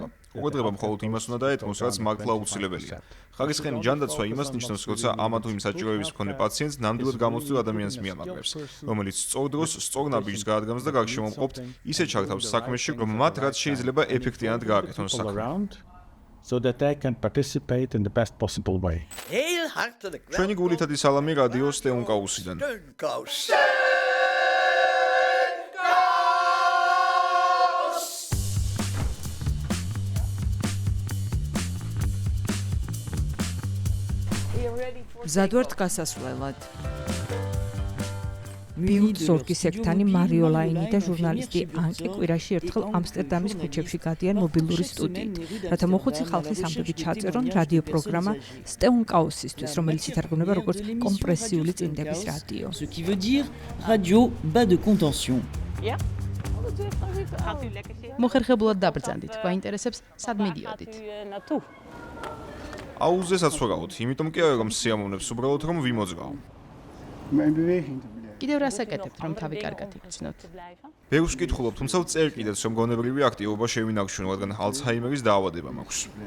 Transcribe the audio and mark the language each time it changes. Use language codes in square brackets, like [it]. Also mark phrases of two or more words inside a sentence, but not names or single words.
[ka] უყურება მხოლოდ იმას უნდა დაეთმოს, რაც მართლა აუცილებელია. ხარისხიანი ჯანდაცვა იმას ნიშნავს, როცა ამა თუ იმ საჭიროების მქონე პაციენტს ნამდვილად გამოცდილ ადამიანს მიამაგრებს, რომელიც სწორ დროს, სწორ ნაბიჯს გაადგამს და გარშემომყოფთ ისე ჩართავს საქმეში, რომ მათ რაც შეიძლება ეფექტიანად გააკეთონ საქმე. [en] So that they can participate in the best possible way. [ka] ჩვენი გულითადი სალამი რადიო სტეუნკაუსიდან. მზად ვართ გასასვლელად. ბიუტ ზორგის ექთანი მარიო ლაინი და ჟურნალისტი ანკი კვირაში ერთხელ ამსტერდამის ქუჩებში გადიან მობილური სტუდიით, რათა მოხუცი ხალხის ამბები ჩაწერონ რადიო პროგრამა სტეუნკაუსისთვის, რომელიც ითარგმნება როგორც კომპრესიული წინდების რადიო. [fr] Ce qui veut dire radio bas de contention. [ka] მოხერხებულად დაბრძანდით, გვაინტერესებს სად მიდიოდით. აუზე საცხოვრაოდ, იმიტომ კი არა რომ სიამოვნებს უბრალოდ რომ ვიმოძრაო. კიდევ რას აკეთებთ, რომ თავი კარგად იგრძნოთ? ბევრს ვკითხულობ, თუმცა წერ კიდეც რომ გონებრივი აქტივობა შევინარჩუნო, რადგან ალცჰაიმერის დაავადება მაქვს.